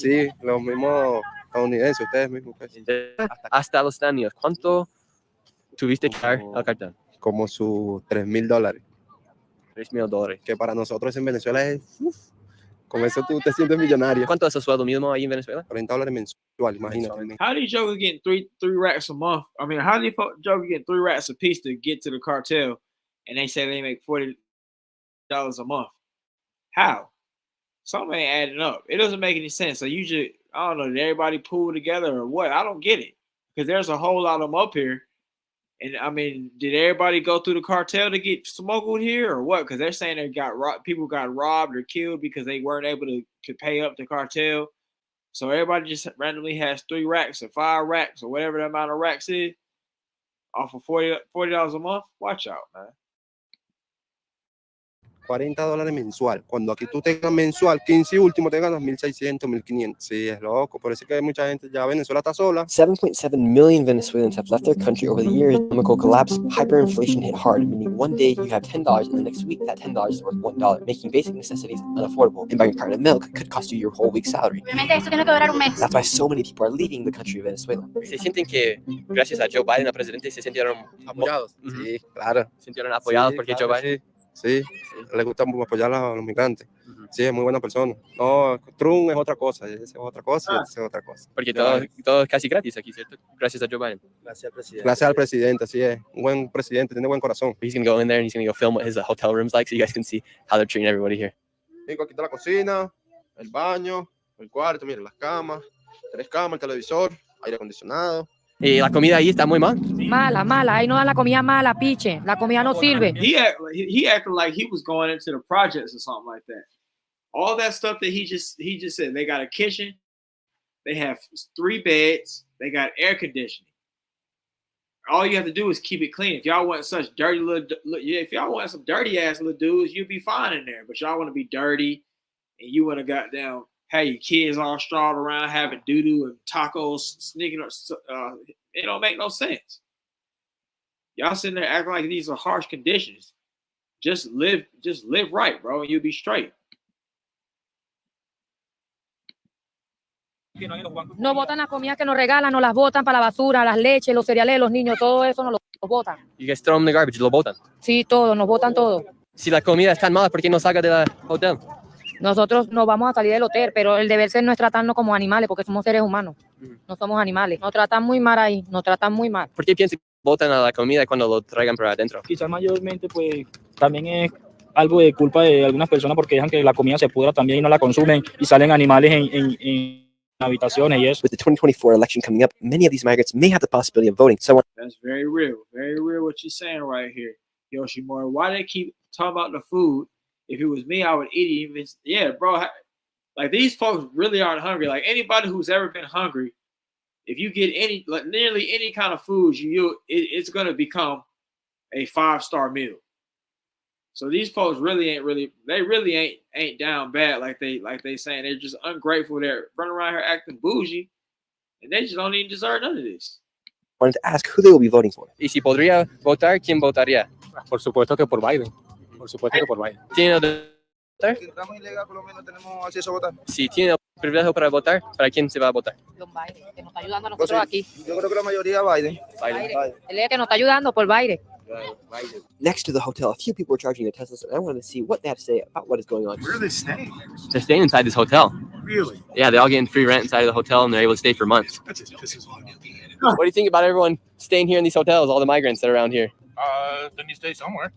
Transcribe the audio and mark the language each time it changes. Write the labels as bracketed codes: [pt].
[es] Sí, los mismos estadounidenses, ustedes mismos. Pues. Hasta los años, ¿cuánto tuviste que dar al cartón? Como sus $3,000. $3,000. Que para nosotros en Venezuela es... con eso tú te sientes millonario. ¿Cuánto es el sueldo mínimo ahí en Venezuela? $40 mensual, imagínate. [en] How do you jokers get three racks a month? I mean, how do you jokers get 3 racks a piece to get to the cartel, and they say they make $40 a month? How? Something ain't adding up. It doesn't make any sense. So you just, I don't know, did everybody pool together or what? I don't get it. Because there's a whole lot of them up here. And I mean, did everybody go through the cartel to get smuggled here or what? Because they're saying people got robbed or killed because they weren't able to pay up the cartel. So everybody just randomly has 3 racks or 5 racks or whatever the amount of racks is off of $40 a month. Watch out, man. [es] $40 mensual. Cuando aquí tú tengas mensual 15 y último te ganas 1,600, 1,500. Sí, es loco. Por eso que mucha gente ya Venezuela está sola. [en] 7.7 million Venezuelans have left their country over the years. Economic collapse, hyperinflation hit hard, meaning one day you have $10 and the next week that $10 is worth $1, making basic necessities unaffordable. And buying a carton of milk could cost you your whole week's salary. [es] Obviamente esto tiene que durar un mes. [en] That's why so many people are leaving the country of Venezuela. [es] ¿Se sienten que gracias a Joe Biden, el presidente, se sintieron apoyados? Sí, claro. ¿Se sintieron apoyados porque claro, Joe Biden? Sí, le gusta apoyar a los migrantes. Sí, es muy buena persona. No, Trump es otra cosa, ese es otra cosa y ese es otra cosa. Porque todo es casi gratis aquí, ¿cierto? Gracias a Joe Biden. Gracias al presidente. Gracias al presidente, así es. Un buen presidente, tiene buen corazón. [en] He's going to go in there and he's going to go film what his hotel room's like so you guys can see how they're treating everybody here. [es] Vengo aquí está la cocina, el baño, el cuarto, miren las camas, 3 camas, el televisor, aire acondicionado. ¿Y la comida ahí está muy mal? Mala, mala. Ahí no dan la comida mala, piche. La comida no sirve. [en] He acted like he was going into the projects or something like that. All that stuff that he just said. They got a kitchen. They have 3 beds. They got air conditioning. All you have to do is keep it clean. If y'all want such dirty if y'all want some dirty ass little dudes, you'll be fine in there. But y'all want to be dirty, and you want to goddamn have your kids all strawed around having doo-doo and tacos sneaking up. It don't make no sense. Y'all sitting there acting like these are harsh conditions. Just live right, bro, and you'll be straight. [es] No botan la comida que nos regalan, nos las botan para la basura, las leches, los cereales, los niños, todo eso nos lo botan. [en] You guys throw them in the garbage, [es] lo botan. Sí, todo, nos botan todo. Si la comida es tan mala, ¿por qué no salga del hotel? Nosotros no vamos a salir del hotel, pero el deber ser no es tratarnos como animales, porque somos seres humanos, no somos animales. Nos tratan muy mal ahí, nos tratan muy mal. ¿Por qué piensan que botan a la comida cuando lo traigan para adentro? Quizás mayormente, pues, también es algo de culpa de algunas personas porque dejan que la comida se pudra también y no la consumen y salen animales en habitaciones y eso. [en] With the 2024 election coming up, many of these migrants may have the possibility of voting. So That's very real what you're saying right here, Yoshimura. Why they keep talking about the food? If it was me, I would eat it. Even yeah, bro. Like these folks really aren't hungry. Like anybody who's ever been hungry, if you get any, like nearly any kind of food, it's gonna become a 5-star meal. So these folks really ain't down bad like they saying. They're just ungrateful. They're running around here acting bougie, and they just don't even deserve none of this. wanted to ask who they will be voting for. [es] Y si podría votar, ¿quién votaría? Por supuesto que por Biden. Por supuesto que por Biden. ¿Tiene el votar? Si entramos ilegal, por lo menos tenemos acceso a votar. Si tiene el privilegio para votar, ¿para quién se va a votar? Don Biden, que nos está ayudando a nosotros aquí. Yo creo que la mayoría Biden. Él es que nos está ayudando por Biden. [en] Next to the hotel, a few people were charging their Teslas, and I wanted to see what they had to say about what is going on. Where are they staying? They're staying inside this hotel. Really? Yeah, they're all getting free rent inside of the hotel, and they're able to stay for months. That just pisses me What do you think about everyone staying here in these hotels, all the migrants that are around here? Then you stay somewhere.